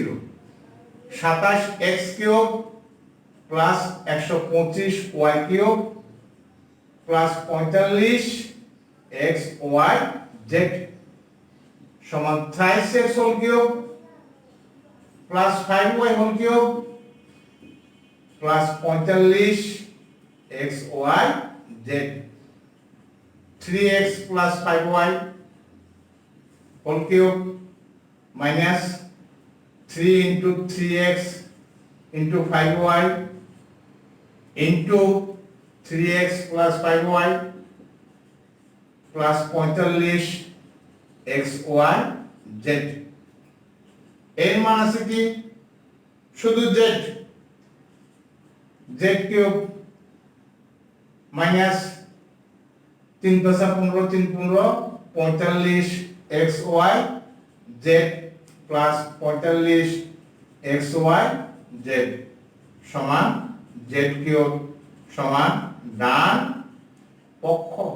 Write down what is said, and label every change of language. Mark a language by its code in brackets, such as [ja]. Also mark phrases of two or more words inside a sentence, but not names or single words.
[bn] 27x [en] cube plus [bn] 125y [en] cube plus [bn] 45xyz সমান 3x [en] whole cube plus [bn] 5y [en] whole cube plus [bn] 45xyz। [en] 3x plus 5y whole cube minus 3 into 3x into 5y into 3x plus 5y plus 45xyz। [bn] এর মান আছে কি? শুধু z [en] cube minus [bn] 3 × 15 3 15 45xyz প্লাস 45xyz সমান z কিউব সমান ডান পক্ষ।